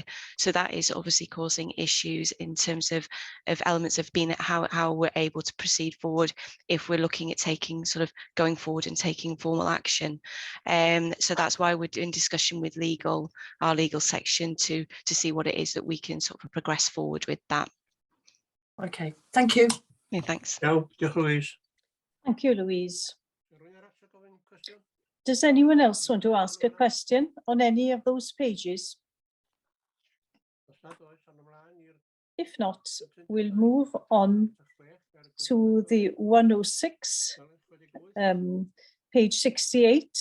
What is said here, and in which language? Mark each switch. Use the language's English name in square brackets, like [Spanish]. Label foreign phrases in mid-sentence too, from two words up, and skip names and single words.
[English] So that is obviously causing issues in terms of elements of being how we're able to proceed forward if we're looking at going forward and taking formal action. So that's why we're in discussion with our legal section to see what it is that we can sort of progress forward with that. Okay, thank you. Yeah, thanks. [Welsh] Iawn, diolch Louise. [English] Thank you, Louise. Does anyone else want to ask a question on any of those pages? If not, we'll move on to the 106, page 68.